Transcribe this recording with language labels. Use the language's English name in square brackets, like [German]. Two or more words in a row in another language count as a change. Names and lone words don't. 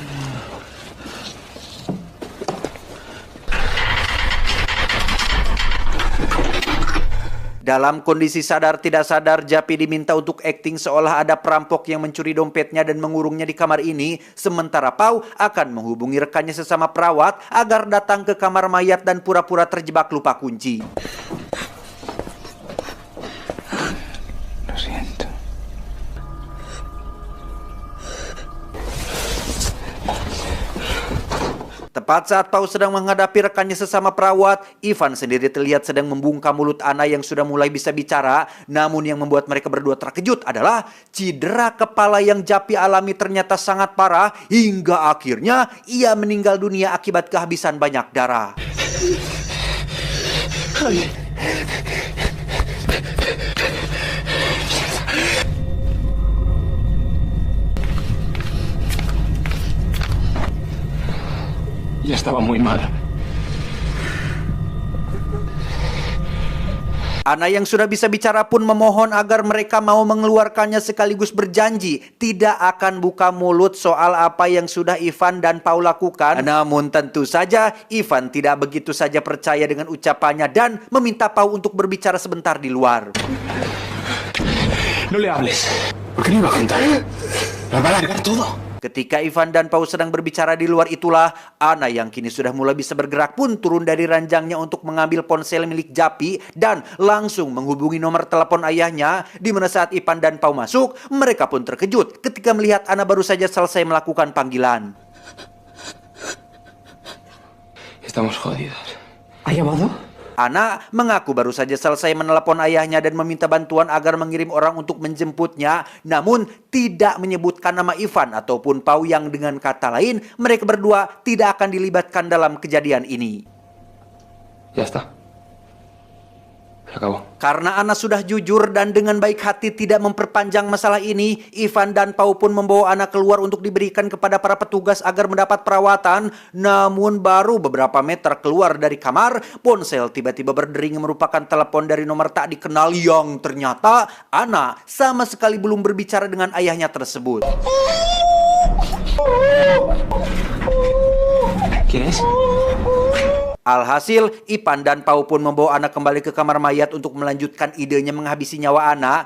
[Indonesian] Dalam kondisi sadar tidak sadar, Japi diminta untuk akting seolah ada perampok yang mencuri dompetnya dan mengurungnya di kamar ini, sementara Pau akan menghubungi rekannya sesama perawat agar datang ke kamar mayat dan pura-pura terjebak lupa kunci. [Spanish] Lo siento. [Indonesian] Tepat saat Pau sedang menghadapi rekannya sesama perawat, Ivan sendiri terlihat sedang membungkam mulut Ana yang sudah mulai bisa bicara. Namun yang membuat mereka berdua terkejut adalah cedera kepala yang Japi alami ternyata sangat parah, hingga akhirnya ia meninggal dunia akibat kehabisan banyak darah. [Spanish] Ya estaba muy mal. [Indonesian] Ana yang sudah bisa bicara pun memohon agar mereka mau mengeluarkannya, sekaligus berjanji tidak akan buka mulut soal apa yang sudah Ivan dan Pau lakukan. Namun tentu saja Ivan tidak begitu saja percaya dengan ucapannya dan meminta Pau untuk berbicara sebentar di luar. [Spanish] No le hables. ¿Por qué no iba a contar? Nos va a largar todo. [Indonesian] Ketika Ivan dan Pau sedang berbicara di luar itulah, Ana yang kini sudah mulai bisa bergerak pun turun dari ranjangnya untuk mengambil ponsel milik Japi dan langsung menghubungi nomor telepon ayahnya, di mana saat Ivan dan Pau masuk, mereka pun terkejut ketika melihat Ana baru saja selesai melakukan panggilan. [Spanish] Estamos jodidos. ¿Ha llamado? [Indonesian] Ana mengaku baru saja selesai menelepon ayahnya dan meminta bantuan agar mengirim orang untuk menjemputnya, namun tidak menyebutkan nama Ivan ataupun Pau, yang dengan kata lain mereka berdua tidak akan dilibatkan dalam kejadian ini. [Spanish] Ya está. Se acabó. [Indonesian] Karena Ana sudah jujur dan dengan baik hati tidak memperpanjang masalah ini, Ivan dan Pau pun membawa Ana keluar untuk diberikan kepada para petugas agar mendapat perawatan. Namun baru beberapa meter keluar dari kamar, ponsel tiba-tiba berdering merupakan telepon dari nomor tak dikenal yang ternyata Ana sama sekali belum berbicara dengan ayahnya tersebut. [Spanish] ¿Quién es? [Indonesian] Alhasil, Ivan dan Pau pun membawa Ana kembali ke kamar mayat untuk melanjutkan idenya menghabisi nyawa Ana.